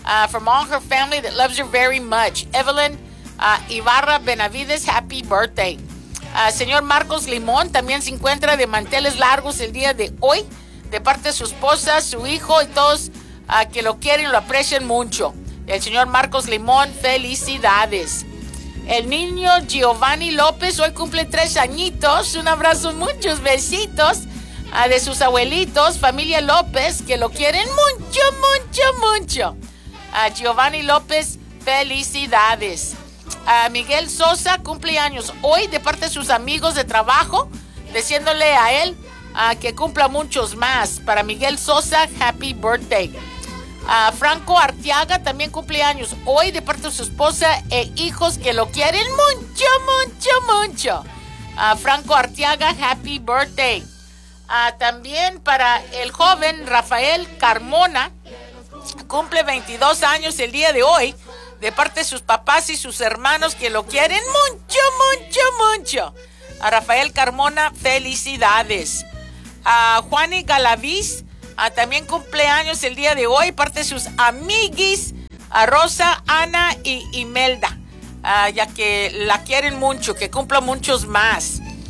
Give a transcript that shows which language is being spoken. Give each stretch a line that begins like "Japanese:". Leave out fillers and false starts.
English: From all her family that loves her very much. Evelyn Ibarra Benavides, happy birthday.
Spanish: Señor Marcos Limón también se encuentra de manteles largos el día de hoy, de parte de su esposa, su hijo y todos que lo quieren, lo aprecian mucho. El señor Marcos Limón, felicidades. El niño Giovanni López hoy cumple 3 añitos. Un abrazo, muchos besitos de sus abuelitos, familia López, que lo quieren mucho, mucho, mucho. Giovanni López, felicidades. Miguel Sosa cumple años hoy de parte de sus amigos de trabajo, diciéndole a él que cumpla muchos más. Para Miguel Sosa,
English: happy birthday.
Spanish: Franco Arteaga también cumple años hoy de parte de su esposa e hijos que lo quieren mucho, mucho, mucho. Franco Arteaga,
English: happy birthday.
Spanish: También para el joven Rafael Carmona, cumple 22 años el día de hoy, de parte de sus papás y sus hermanos que lo quieren mucho, mucho, mucho. A Rafael Carmona, felicidades. A Juani Galaviz, también cumple años el día de hoy, parte de sus amiguis, a Rosa, Ana y Imelda, ya que la quieren mucho, que cumpla muchos más.